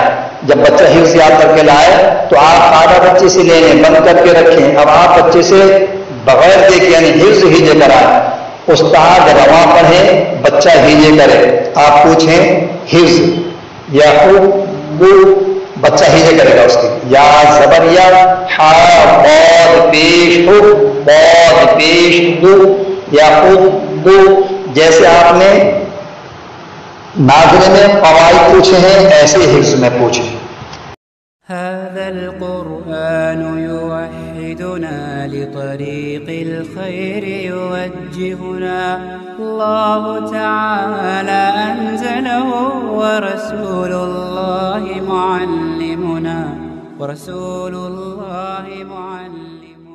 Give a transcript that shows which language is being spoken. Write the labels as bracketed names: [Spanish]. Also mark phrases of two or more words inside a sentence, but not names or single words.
[Urdu] جب بچہ حفظ یاد کر کے لائے تو آپ آدھا بچے سے لینے بند کر کے رکھیں. اب آپ بچے سے بغیر دیکھے یعنی حفظ ہیجے کرائیں. استاد رواں پڑھے، بچہ ہیجے کرے. آپ پوچھیں حفظ یا بچہ ہیجے کرے گا اس کی. یا زبر یا، ہا بود پیش ہو، بود پیش دو، یا دو. جیسے آپ نے ناظرے میں قواعد پوچھے ہیں ایسے حفظ میں پوچھیں. [Arabic] هذا القرآن يوحدنا لطريق الخير يوجهنا الله تعالى أنزله ورسول الله معلمنا